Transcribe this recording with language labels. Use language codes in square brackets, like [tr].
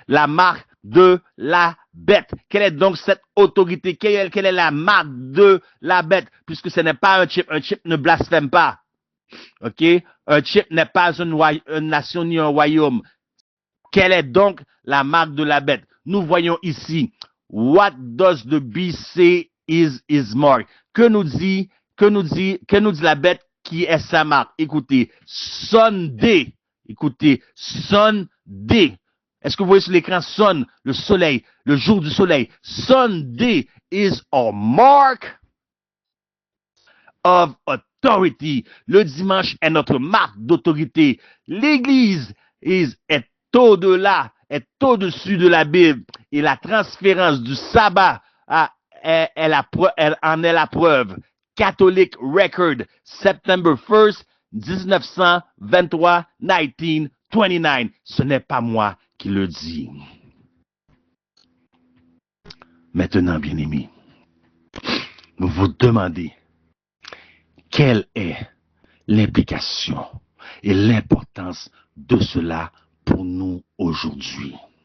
[fr] La marque de la bête. Quelle est donc cette autorité? Quelle est la marque de la bête? Puisque ce n'est pas un chip. Un chip ne blasphème pas. Ok? Un chip n'est pas une nation ni un royaume. Quelle est donc la marque de la bête? Nous voyons ici, [en] what does the beast say is his mark? [fr] Que nous dit la bête qui est sa marque? Écoutez, Sunday. Écoutez, Sunday. Est-ce que vous voyez sur l'écran Sun, le soleil, le jour du soleil? [en] Sunday is a mark of authority. [fr] Le dimanche est notre marque d'autorité. L'église est au-delà, est au-dessus de la Bible. Et la transférence du sabbat elle en est la preuve. [en] Catholic Record, September 1st, 1923, 1929. [fr] Ce n'est pas moi qui le dit. Maintenant, bien-aimés, vous vous demandez quelle est l'implication et l'importance de cela pour nous aujourd'hui.